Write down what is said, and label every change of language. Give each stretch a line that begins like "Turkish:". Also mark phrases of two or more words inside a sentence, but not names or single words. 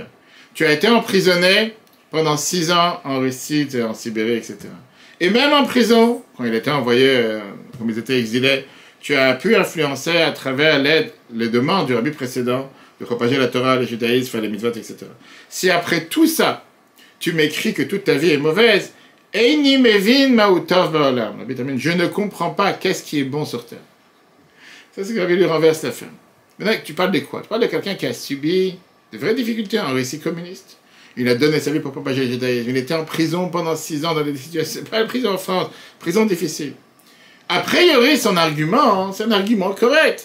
French: Tu as été emprisonné pendant 6 ans en Russie, en Sibérie, etc. Et même en prison, quand il était envoyé, comme ils étaient exilés, tu as pu influencer à travers les demandes du Rabbi précédent de propager la Torah, le judaïsme, faire les mitzvot, etc. Si après tout ça, tu m'écris que toute ta vie est mauvaise,
Hebrew: איני מבין מה טוב בעולם.
French: Je ne comprends pas qu'est-ce qui est bon sur terre. Ça, c'est que Rabbi lui renverse la fin. Maintenant, tu parles de quoi? Tu parles de quelqu'un qui a subi de vraies difficultés en Russie communiste. Il a donné sa vie pour propager le judaïsme. Il était en prison pendant 6 ans dans des situations... Pas la prison en France, prison difficile. A priori, son argument, c'est un argument correct.